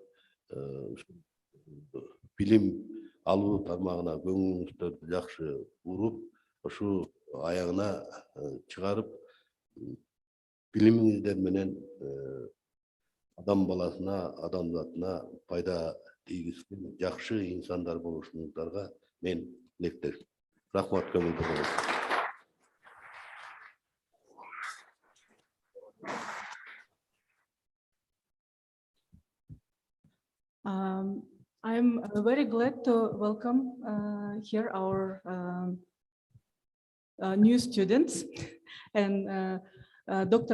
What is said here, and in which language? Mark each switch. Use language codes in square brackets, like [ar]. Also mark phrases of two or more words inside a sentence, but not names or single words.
[ky] билим алуу тармагына көңүлүңүздөрдү жакшы буруп, ошол аягына чыгарып, билимиңиздер менен адам баласына, адамзатына пайда тийгизген жакшы инсандар болушуңуздарга мен тилектешмин. Рахмат, көңүлдүү болуңуз. [en] I'm very glad to welcome here our new students and Dr.